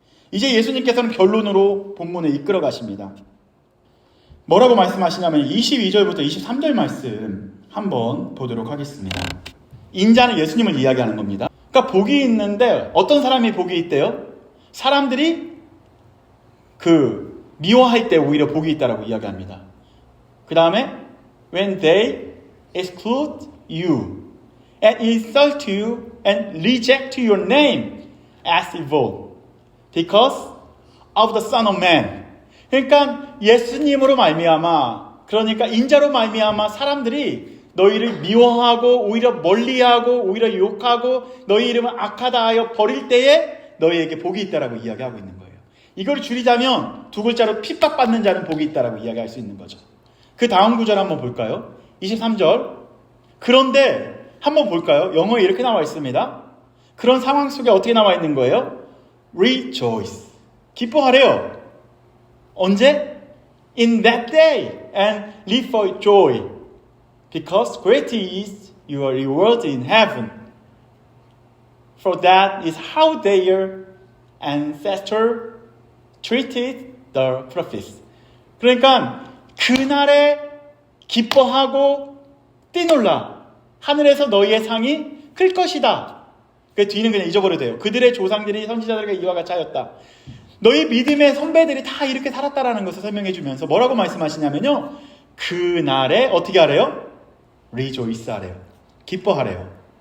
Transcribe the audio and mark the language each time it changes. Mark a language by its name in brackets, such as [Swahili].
[Korean] 이제 예수님께서는 결론으로 본문을 이끌어 가십니다. 뭐라고 말씀하시냐면 22절부터 23절 말씀 한번 보도록 하겠습니다. 인자는 예수님을 이야기하는 겁니다. 그러니까 복이 있는데 어떤 사람이 복이 있대요? 사람들이 미워할 때 오히려 복이 있다라고 이야기합니다. 그 다음에 [English] when they exclude you and insult you and reject your name as evil because of the Son of Man. [Korean] 그러니까 예수님으로 말미암아, 그러니까 인자로 말미암아 사람들이 너희를 미워하고 오히려 멀리하고 오히려 욕하고 너희 이름을 악하다 하여 버릴 때에 너희에게 복이 있다라고 이야기하고 있는 거예요. 이걸 줄이자면 두 글자로 핍박받는 자는 복이 있다라고 이야기할 수 있는 거죠. 그 다음 구절 한번 볼까요? 23절. 그런데 한번 볼까요? 영어에 이렇게 나와 있습니다. 그런 상황 속에 어떻게 나와 있는 거예요? [English] Rejoice. [Korean] 기뻐하래요. 언제? [English] In that day and live for joy. Because great is your reward in heaven. For that is how their ancestors treated the prophets. [Korean] 그러니까 그날에 기뻐하고 뛰놀라. 하늘에서 너희의 상이 클 것이다. 그 뒤는 그냥 잊어버려도 돼요. 그들의 조상들이 선지자들에게 이와 같이 하였다. 너희 믿음의 선배들이 다 이렇게 살았다라는 것을 설명해 주면서 뭐라고 말씀하시냐면요, 그날에 어떻게 하래요? Rejoice 하래요. 기뻐하래요.